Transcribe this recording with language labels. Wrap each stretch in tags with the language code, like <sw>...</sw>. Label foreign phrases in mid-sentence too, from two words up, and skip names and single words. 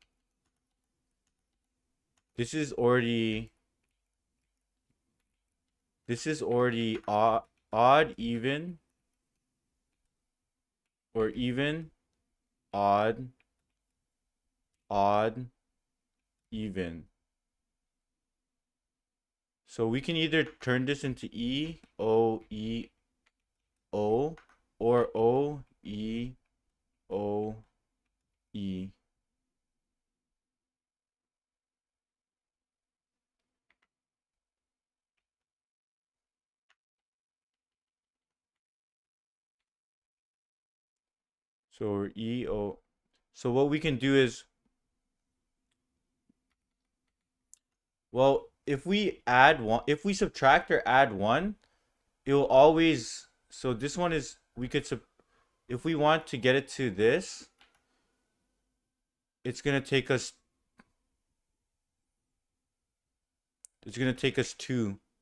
<en>This is already odd, even, or even, odd, odd, even. So we can either turn this into E, O, E, O, or O, E, O, E. So E, O. So what we can do is, well, if we add one, if we subtract or add one, it will always, so this one is, we could, if we want to get it to this, it's going to take us, two.</en>